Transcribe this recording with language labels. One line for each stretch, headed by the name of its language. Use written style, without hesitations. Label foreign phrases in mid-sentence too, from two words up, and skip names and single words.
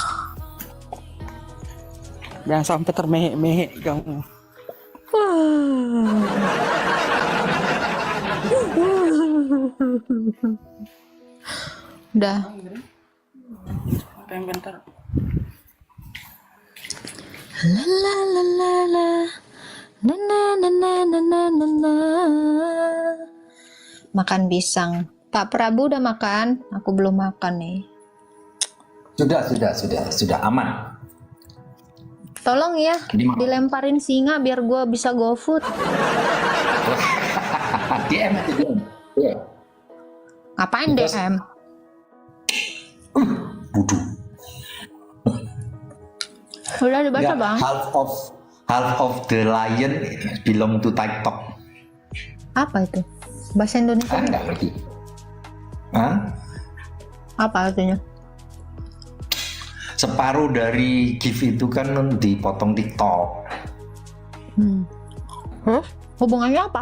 Indonesian: Jangan sampai termehek-mehek kamu. Udah. Bentar. La la la la la. Na na na na na na na na. Makan pisang. Pak Prabu udah makan? Aku belum makan nih. Sudah aman. Tolong ya, Di mana? dilemparin singa biar gua bisa GoFood. DM aja DM. Iya. Ngapain Terus- DM? Budu. Udah dibaca Nggak, bang.
English: half of the lion belong to TikTok.
Indonesian: Apa itu? Bahasa Indonesia? Nggak ngerti. Hah? Apa artinya? Separuh dari gift itu kan dipotong TikTok. Terus? Hubungannya apa?